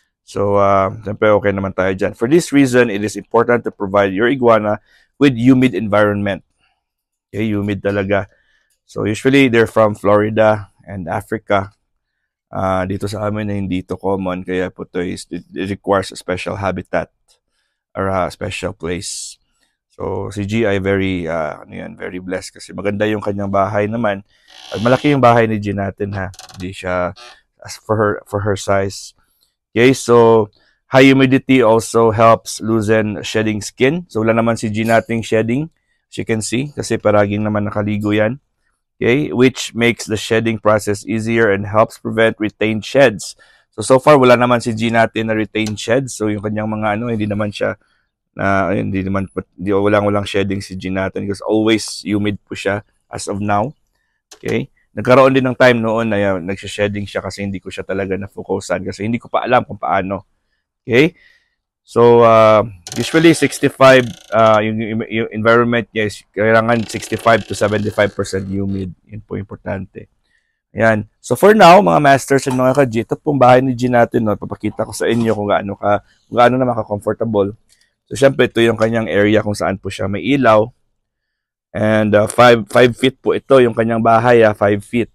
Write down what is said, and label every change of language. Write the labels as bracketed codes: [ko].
[tl] So, siyempre okay naman tayo dyan. [en] For this reason, it is important to provide your iguana with humid environment. [tl] Okay, humid talaga. [en] So, usually, they're from Florida and Africa. [tl] Dito sa amin, hindi ito common. Kaya po [en] it requires a special habitat or a special place. [tl] So, si G ay [en] very, very blessed [tl] kasi maganda yung kanyang bahay naman. At malaki yung bahay ni G natin, ha. Hindi siya, [en] as for her size. Okay, so high humidity also helps loosen shedding skin. [tl] So wala naman si G nating shedding, as you can see, kasi paraging naman nakaligo yan. [en] Okay, which makes the shedding process easier and helps prevent retained sheds. [tl] So far wala naman si G natin na retained sheds. So yung kanyang mga hindi naman siya walang shedding si G natin [en] because always humid [tl] po siya as of now. Okay? Nagkaroon din ng time noon na nagsha-shedding siya kasi hindi ko siya talaga na-focusan kasi hindi ko pa alam kung paano. Okay? So, usually 65, yung environment niya is kailangan 65 to 75% humid. Yun po importante. Ayan. So, [en] for now, [tl] mga masters and mga ka-G, ito pong bahay ni G natin. No? Papakita ko sa inyo kung gaano na maka-comfortable. So, syempre, ito yung kanyang area kung saan po siya may ilaw. [en] And 5 feet [tl] po ito, yung kanyang bahay, 5 feet.